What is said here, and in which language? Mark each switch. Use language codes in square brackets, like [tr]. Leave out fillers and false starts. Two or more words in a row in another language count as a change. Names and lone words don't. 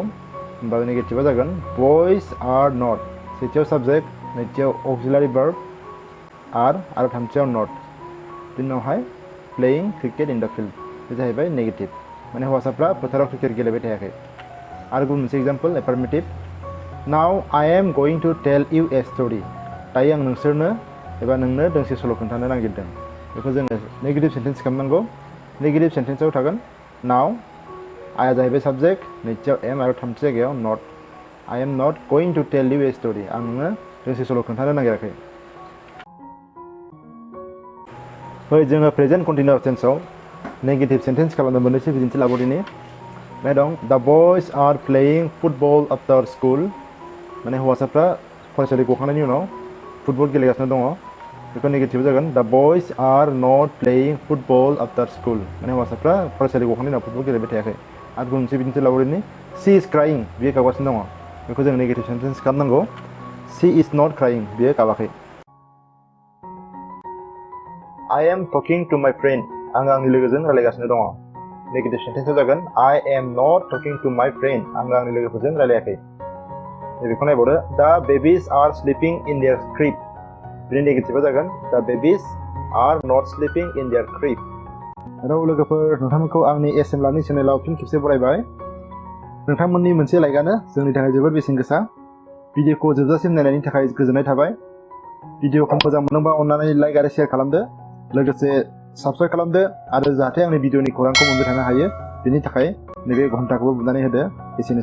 [brx] होमबा नेगेटिभा जागोन [en] boys are not. [brx] सेथियाव साबजेक्ट, नैथियाव [en] auxiliary verb [brx] आरो थामथियाव नट, बिनि उनावहाय [en] playing cricket in the field. [brx] बे जाहैबाय नेगेटिभ, माने हौवासाफ्रा फोथाराव क्रिकेट गेलेबाय थायाखै। आरो गुबुन मोनसे [en] example affirmative now I am going to tell you a story. [brx] दायो आं नोंसोरनो एबा नोंनो दोंसे सल' खोन्थानो नागिरदों। बेखौ जोङो [en] negative sentence [brx] खालामनांगौ। [en] negative sentence [brx] थागोन नाउ, आइआ जाहैबाय साबजेक्ट, नैथियाव एम आरो थामथि जायगायाव नट। [en] I am not going to tell you a story. [brx] आं नोंनो दोंसे सल' खोन्थानो नागिराखै। फै जोङो [en] present continuous [brx] टेन्सआव [en] negative sentence [brx] खालामनो मोननैसो बिदिन्थि लाबोदिनि। बे दं [en] the boys are playing football after school. [brx] माने हौवासाफ्रा फरायसालि गखांनायनि उनाव फुटबल गेलेगासिनो दङ। बेखौ नेगेटिभ जागोन [en] the boys are not playing football after school. [brx] माने हौवासाफ्रा फरायसालि गखांनायनि उनाव फुटबल गेलेबाय थायाखै। आरो गुबुन मोनसे बिदिन्थि लाबोदिनि [en] she is crying. [brx] बियो गाबगासिनो दङ। बेखौ जों [en] negative sentence [brx] खालामनांगौ [en] she is not crying. [brx] बियो गाबाखै। [en] I am talking to my friend। [brx] आं आंनि लोगोजों रायलायगासिनो दङ। [en] नेगेटिभ सेन्टेन्सआ जागोन I am not talking to my friend। [brx] आं आंनि लोगोफोरजों रायलायाखै। बेखौ नायबावदो [en] The babies are sleeping in their crib। [brx] बिनि नेगेटिभआ जागोन [en] The babies are not sleeping in their crib। [brx] हेलौ लोगोफोर, नोंथांमोनखौ आंनि एसेम्बलारनि चेनेलाव फिन खेबसे बरायबाय। नोंथांमोननि मोनसे लाइकआनो जोंनि थाखाय जोबोद बेसेन गोसा। भिडिअखौ जोबजासिम नायनायनि थाखाय गोजोननाय थाबाय। भिडिअखौ मोजां मोनदोंबा अन्नानै लाइक आरो शेयार खालामदो, लोगोसे साबस्क्राइब खालामदो आरो जाहाथे आंनि भिडिअनि खौरांखौ मोनबाय थानो हायो बेनि थाखाय नैबे घन्टाखौबो बुनानै होदो।